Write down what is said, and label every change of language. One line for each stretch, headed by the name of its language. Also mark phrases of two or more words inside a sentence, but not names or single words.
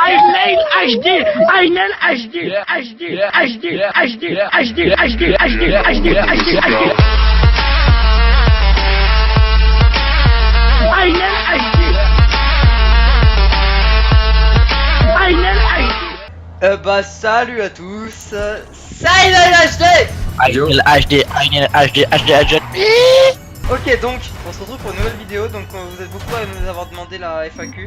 French: Nail HD, Nail HD, HD, HD, HD, HD, HD, HD, HD, HD. Nail HD. Bah salut à tous, c'est HD. HD. Ok, donc on se retrouve pour une nouvelle vidéo. Donc vous êtes beaucoup à nous avoir demandé la FAQ.